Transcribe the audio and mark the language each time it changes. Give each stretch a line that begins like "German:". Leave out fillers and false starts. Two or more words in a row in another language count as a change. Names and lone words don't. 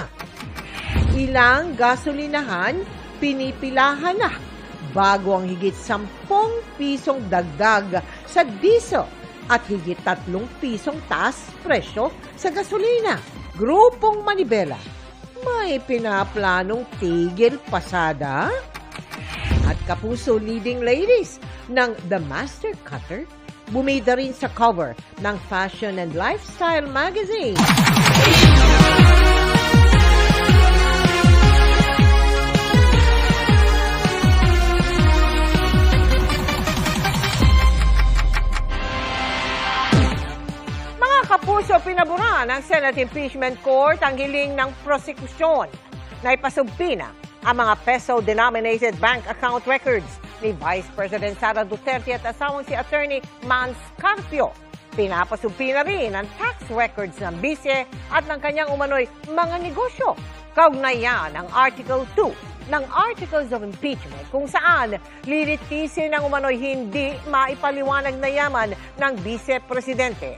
Filipino: Ilang gasolinahan pinipilahan na bago ang higit 10 pisong dagdag sa diesel at higit 3 pisong taas presyo sa gasolina. Grupong Manibela, may pinaplanong tigil pasada? At kapuso leading ladies ng The Master Cutter, bumida rin sa cover ng Fashion and Lifestyle magazine. Mga kapuso, pinabura ng Senate Impeachment Court ang hiling ng prosekusyon na ipasumpina ang mga
English: peso-denominated bank account records
Filipino: ni Vice President Sara Duterte at asawang si Attorney Mans Carpio. Pinapasumpina rin ang
English: tax records
Filipino: ng bise at ng kanyang umano'y mga negosyo. Kaugnayan ang Article 2 ng Articles of Impeachment kung saan lilitisin ang umano'y hindi maipaliwanag na yaman ng Vice Presidente.